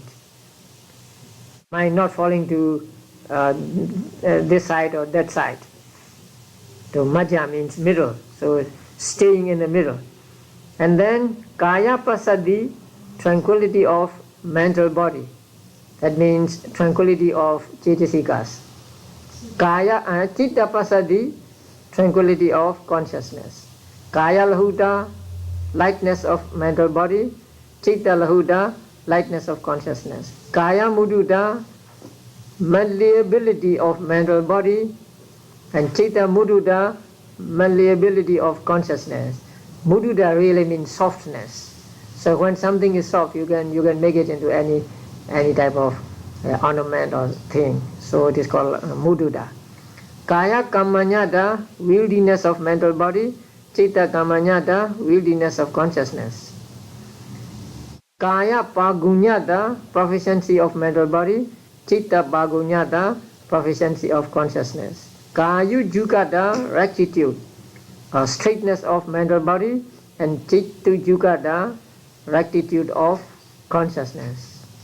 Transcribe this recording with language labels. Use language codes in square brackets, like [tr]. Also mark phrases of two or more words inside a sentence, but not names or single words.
[en] Mind not falling to this side or that side. So majja means middle, so staying in the middle. And then [pi] kaya pasadi, [en] tranquility of mental body. That means tranquility of chaitasikas. [pi] Kaya chitta pasadi, [en] tranquility of consciousness. [pi] Kaya lahuta, [en] lightness of mental body. [pi] Chitta lahuta, [en] lightness of consciousness. [pi] Kaya mudita, [en] malleability of mental body. And [pi] chitta mudita, [en] malleability of consciousness. Mudita really means softness. So when something is soft, you can make it into any type of ornament or thing. So it is called mudita. [pi] Kaya kamanyata, [en] wieldiness of mental body. [pi] Chitta kamanyata, [en] wieldiness of consciousness. [pi] Kaya pagunyata, [en] proficiency of mental body. [pi] Chitta pagunyata, [en] proficiency of consciousness. [pi] Kayu jukata, [en] rectitude, straightness of mental body. And [pi] chittu jukata, [en] rectitude of consciousness.